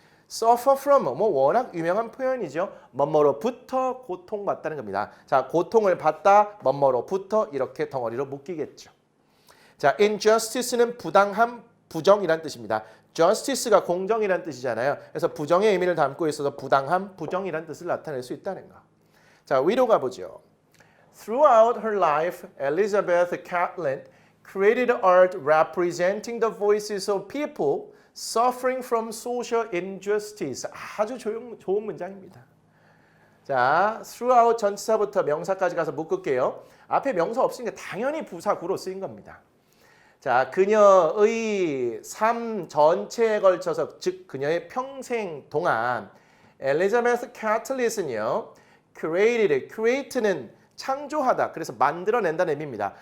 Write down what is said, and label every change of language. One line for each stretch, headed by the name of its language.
English: suffer from
Korean: 뭐 워낙 유명한 표현이죠. 뭐뭐로부터 고통받다는 겁니다. 자, 고통을 받다, 뭐뭐로부터 이렇게 덩어리로 묶이겠죠. 자, injustice는 부당함, 부정이란 뜻입니다. justice가 공정이란 뜻이잖아요. 그래서 부정의 의미를 담고 있어서 부당함, 부정이란 뜻을 나타낼 수 있다는 거. 자, 위로 가보죠.
English: Throughout her life, Elizabeth Catlett created art representing the voices of people suffering from social injustice.
Korean: 아주 좋은 문장입니다. 자, throughout 전치사부터 명사까지 가서 묶을게요. 앞에 명사 없으니까 당연히 부사구로 쓰인 겁니다. 자, 그녀의 삶 전체에 걸쳐서, 즉 그녀의 평생 동안 엘리자베스 캐틀릿은요, create는 창조하다, 그래서 만들어낸다는 의미입니다.